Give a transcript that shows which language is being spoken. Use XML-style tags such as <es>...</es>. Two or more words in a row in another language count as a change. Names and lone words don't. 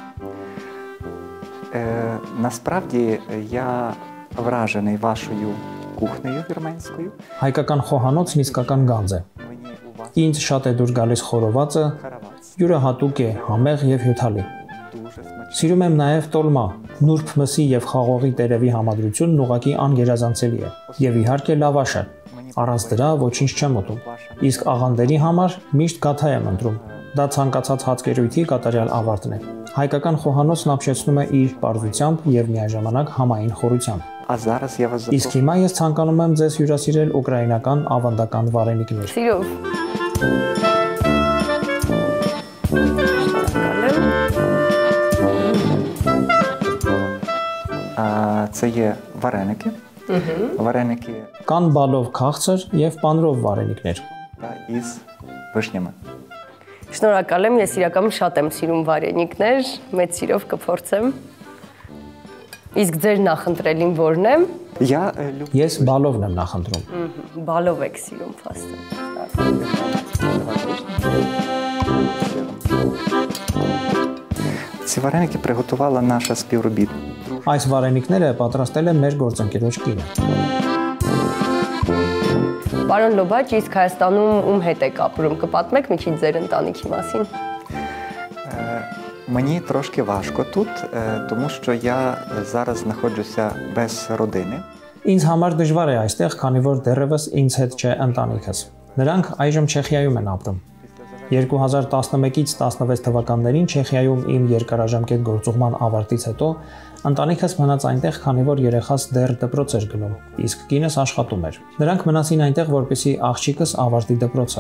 <uk>Насправді я вражений вашою кухнею вірменською.</uk> <hy>Հայկական խոհանոցն իսկական գանձ է։ Ինձ շատ է դուր գալիս խորովածը, յուրահատուկ է, համեղ եւ հյութալի։ Սիրում եմ նաեւ տոլմա, նուրբ մսի եւ խաղողի տերևի համադրությունն ուղղակի անգերազանցելի է։ Եվ իհարկե լավաշը։ Առանց դրա ոչինչ չեմ ուտում։ Իսկ աղանդերի համար միշտ գաթա եմ ընտրում։ Դա ցանկացած հացկերույթի կատարյալ ավարտն է։ Հայկական խոհանոցն ապշեցնում է իր պարզությամբ եւ միաժամանակ համային խորությամբ։</hy> <uk>А зараз я вас</uk> <hy>Իսկ հիմա ես ցանկանում եմ ձեզ հյուրասիրել ուկրաինական ավանդական վարենիքներ։ Սիրով։</hy> <uk>Це є вареники. Вареники</uk> <hy>Կան բալով քաղցր եւ պանրով վարենիքներ։</hy> <uk>із вишнями.</uk> <hy>Շնորհակալ եմ, ես իրականում շատ եմ սիրում վարենիքներ, մեծ սիրով կփորձեմ։ Իսկ ձեր նախընտրելին ո՞րն է։ Ես բալովն եմ նախընտրում։ Բալով եք սիրում փաստը։</hy> <uk>Ці вареники приготувала наша співробітниця.</uk> <hy>Այս վարենիքները պատրաստել է մեր գործընկերոջ կինը։ Պարոն Լոբաչ, իսկ Հայաստանում ում հետ եք ապրում, կպատմեք մի քիչ ձեր ընտանիքի մասին։</hy> <uk>Мені трошки важко тут, тому що я зараз знаходжуся без родини.</uk> <hy>Ինձ համար դժվար է այստեղ, քանի որ դեռևս ինձ հետ չէ ընտանիքս։ Նրանք այժմ Չեխիայում են ապրում։ 2011-ից 16 թվականներին Չեխիայում իմ երկարաժամկետ գործուղման ավարտից հետո ընտանիքս մնաց այնտեղ, քանի որ երեխաս դեռ դպրոց էր գնում, իսկ կինս աշխատում էր։ Նրանք մնացին այնտեղ, որպեսզի աղջիկս ավարտի դպրոցը։</hy>